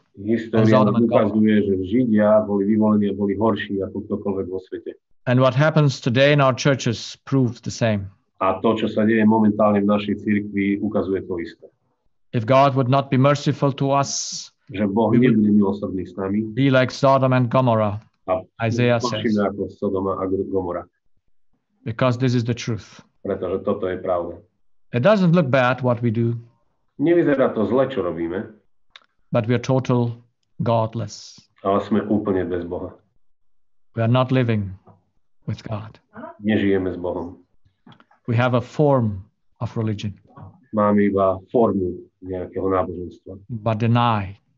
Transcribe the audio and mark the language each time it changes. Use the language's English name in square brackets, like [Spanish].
[Slovak] História ukazuje, že Židia boli vyvolení a boli horší ako ktokoľvek vo svete. [English] And what happens today in our churches proves the same. [Slovak] A to, čo sa deje momentálne v našej cirkvi, ukazuje to isté. [English] If God would not be merciful to us, [Slovak] že Boh nebude milosrdný s nami, [English] be like Sodom and Gomorrah, Isaiah says. [Slovak] Ako Sodoma a Gomora. [English] Because this is the truth. [Slovak] Pretože toto je pravda. [English] It doesn't look bad what we do. [Slovak] Nevyzerá to zle, čo robíme. [English] But we are total godless. [Slovak] Ale sme úplne bez Boha. [English] We are not living with God. [Slovak] Nežijeme s Bohom. [English] We have a form of religion. [Slovak] Máme iba formu nejakého náboženstva. [English] But deny.